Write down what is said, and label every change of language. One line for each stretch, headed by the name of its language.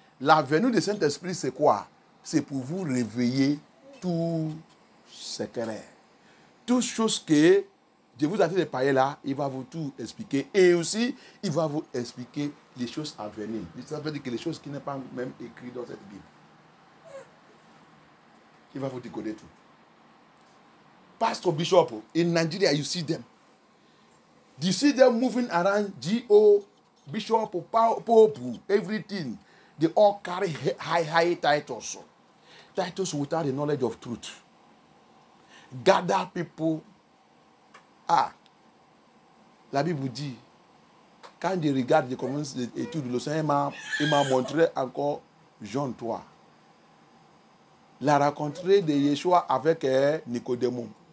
French: La venue du Saint-Esprit, c'est quoi? C'est pour vous réveiller tout secret. Toutes choses que je vous ai dit de parler là, il va vous tout expliquer. Et aussi, il va vous expliquer les choses à venir. Ça veut dire que les choses qui ne sont pas même écrites dans cette Bible. Il va vous décoder tout.
English: Pastor Bishop, in Nigeria, you see them. You see them moving around, G.O., Bishop, Pope, everything. They all carry high titles. Titles without the knowledge of truth. gather people.
French: Ah, la Bible dit, quand je regarde, je commence l'étude, le Seigneur il m'a montré encore Jean 3. La rencontrée de Yeshua avec Nicodème.